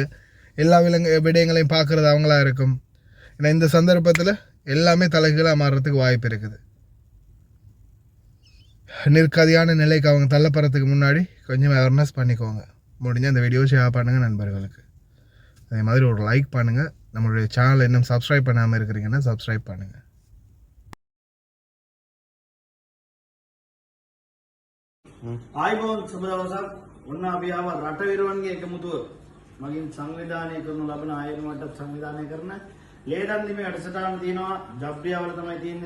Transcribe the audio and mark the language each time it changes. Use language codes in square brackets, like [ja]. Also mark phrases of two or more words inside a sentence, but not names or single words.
[ta] எல்லா விடயங்களையும் பார்க்குறது அவங்களா இருக்கும். ஏன்னா இந்த சந்தர்ப்பத்தில் எல்லாமே தலைகீழாக மாறுறதுக்கு வாய்ப்பு இருக்குது. நிற்கதியான நிலைக்கு அவங்க தள்ளப்படுறதுக்கு முன்னாடி கொஞ்சம் அவேர்னஸ் பண்ணிக்கோங்க. முடிஞ்சால் அந்த வீடியோ ஷேர் பண்ணுங்கள் நண்பர்களுக்கு. அதே மாதிரி ஒரு லைக் பண்ணுங்கள். நம்மளுடைய சேனலை இன்னும் சப்ஸ்கிரைப் பண்ணாமல் இருக்கிறீங்கன்னா சப்ஸ்கிரைப் பண்ணுங்கள். [si] ආයිබෝන් සුබ දවසක්. ඔන්න අපි ආව රට විරුවන්ගේ එකමුතුව මගින් සංවිධානය කරනු ලබන ආයතනවලට සංවිධානය කරන ලේදන් දිමේ වැඩසටහන තියෙනවා. ජබ්රියාවල තමයි තියෙන්නේ.